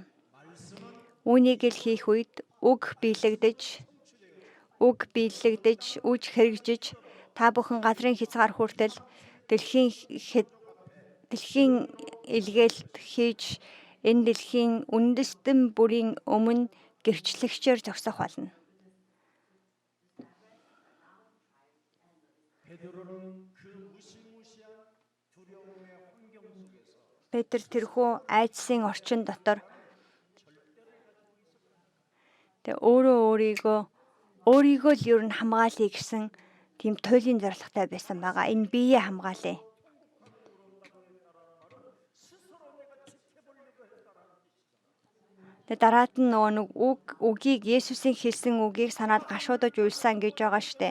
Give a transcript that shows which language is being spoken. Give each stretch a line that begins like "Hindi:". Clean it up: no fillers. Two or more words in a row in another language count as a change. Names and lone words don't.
Mongolian: Үүнийг л хийх үед үг биелэгдэж, үж хэрэгжиж та бүхэн газрын хязгаар хүртэл дэлхийн илгээлт хийж энэ дэлхийн үндэстэн бүрийн өмнө гэрчлэгчээр зогсох болно.
Korean: 베드로는 그 무시무시한 두려움의 환경 속에서
Mongolian: Петр тэрхүү айдсын орчин дотор өөрийгөө л ер нь хамгаалъя гэсэн тийм туйлын зорилготой байсан байгаа. Энэ биеэ хамгаалъя. Дараад нь нэг үгийг Есүсийн хэлсэн үгийг санаад гашуудаж уйлсан гэж байгаа штэ.